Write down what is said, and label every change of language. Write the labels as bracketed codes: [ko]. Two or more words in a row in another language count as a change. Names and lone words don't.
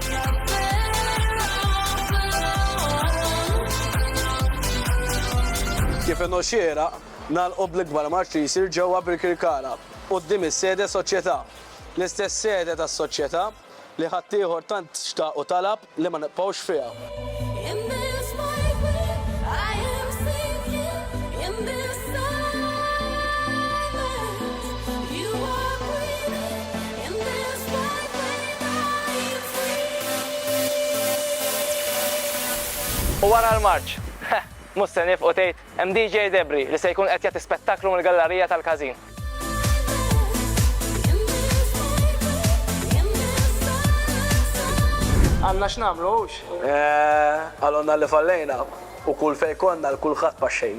[mt] Kif inhu xiera, nagħlqu bl-ikbar marċ li jsir ġewwa Birkirkara, quddiem is-sede soċjetà. L-istess sede tas-soċjetà li ħadd ieħor tant xtaq u talab li ma nibqgħux fiha. [en] In this moment, I am sinking in this silence. You are breathing in this white rain. I am free. [mt] U wara l-Marċ, mhux se nifqu tgħid hemm DJ Debri li se jkun qed jagħti spettaklu mill-Gallerija tal-Każin. Għandna x'nagħmlux? Għalonna li fallejna u kull fejn konna l-kulħadd paxxejna.